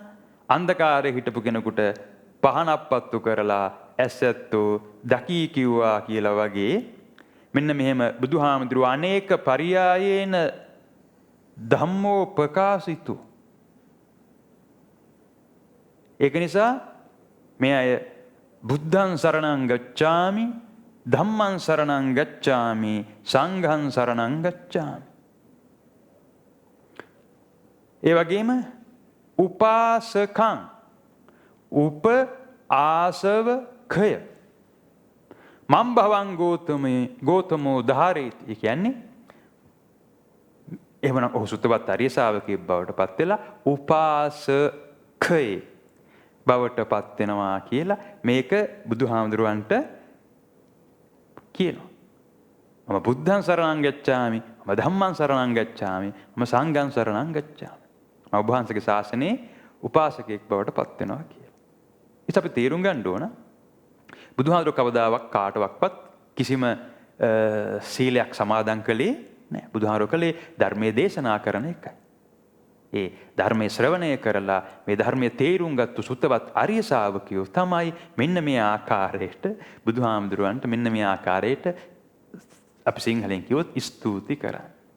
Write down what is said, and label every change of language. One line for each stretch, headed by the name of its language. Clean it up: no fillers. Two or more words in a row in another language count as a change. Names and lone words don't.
Sinhala: අන්ධකාරයේ හිටපු කෙනෙකුට පහනක් පත්තු කරලා ඇසැත්තෝ දකී කිව්වා කියලා වගේ මෙන්න මෙහෙම බුදුහාමුදුරුව
Pali: අනේක පරියායේන ධම්මෝ ප්‍රකාශිතු.
Sinhala: ඒක නිසා මේ අය
Pali: බුද්ධං සරණං ගච්ඡාමි ධම්මං සරණං ගච්ඡාමි සංඝං සරණං ගච්ඡාමි.
Sinhala: ඒ වගේම
Pali: උපාසකං උප ආසව කය මම් භවං ගෝතමෝ ධාරේති.
Sinhala: ඒ කියන්නේ එහෙමනම් ඔහු සුත්තවත් ආර්ය ශාවකයෙක් බවට පත් වෙලා උපාසකයේ බවට පත් වෙනවා කියලා මේක බුදුහාමුදුරුවන්ට කියනවා.
Pali: මම බුද්ධං සරණං ගච්ඡාමි මම ධම්මං සරණං ගච්ඡාමි මම සංඝං සරණං ගච්ඡාමි.
Sinhala: මම ඔබ වහන්සේගේ ශාසනයේ උපාසකයෙක් බවට පත් වෙනවා කියලා. ඉතින් අපි තේරුම් ගන්න ඕන බුදුහාමුදුරුවෝ කවදාවත් කාටවත් කිසිම සීලයක් සමාදන් කළේ නැහැ. බුදුහාමුදුරුවෝ කළේ ධර්මයේ දේශනා කරන එකයි. ඒ ධර්මයේ ශ්‍රවණය කරලා මේ ධර්මයේ තේරුම් ගත්තු සුත්තවත් ආර්ය ශාවකයෝ තමයි මෙන්න මේ ආකාරයට බුදුහාමුදුරුවන්ට මෙන්න මේ ආකාරයට අපි සිංහලෙන් කිව්වොත් ස්තුති කරන්නේ.